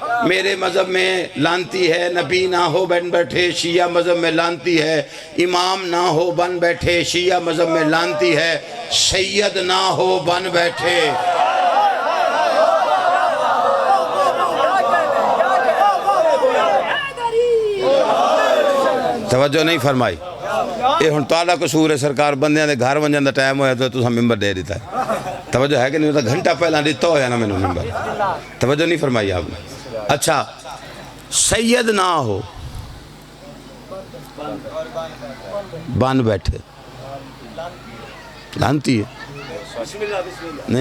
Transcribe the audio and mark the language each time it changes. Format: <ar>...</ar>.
<ur>میرے مذہب میں لانتی ہے نبی نہ ہو بن بیٹھے, شیعہ مذہب میں لانتی ہے امام نہ ہو بن بیٹھے, شیعہ مذہب میں لانتی ہے سید نہ ہو بن بیٹھے. توجہ نہیں فرمائی.</ur> <pa>یہ ہن تہاڈا قصور ہے سرکار, بندیاں دے گھر ونجن دا ٹائم ہویا تو تساں ممبر دے دیتا ہے. توجہ ہے کہ نہیں؟ گھنٹہ پہلا دیتا ہویا نا مینوں ممبر.</pa> <ur>توجہ نہیں فرمائی آپ نے. اچھا سید نہ ہو بن بیٹھے, لانتی ہے.</ur>